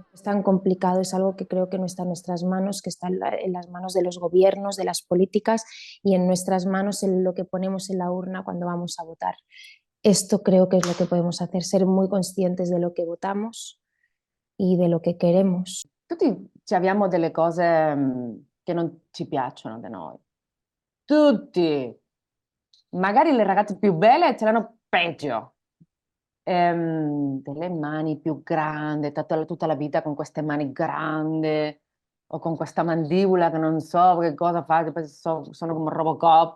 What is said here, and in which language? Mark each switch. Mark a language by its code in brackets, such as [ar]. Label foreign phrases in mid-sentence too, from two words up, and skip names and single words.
[es] Es tan complicado, es algo que creo que no está en nuestras manos, que está en las manos de los gobiernos, de las políticas y en nuestras manos en lo que ponemos en la urna cuando vamos a votar. Esto creo que es lo que podemos hacer, ser muy conscientes de lo que votamos y de lo que queremos. [it] Tutti abbiamo delle cose che non ci piacciono da noi. Tutti. Magari le ragazze più belle ce l'hanno peggio. Delle mani più grandi, tutta la vita con queste mani grandi o con questa mandibola che non so che cosa fa, che poi sono come Robocop.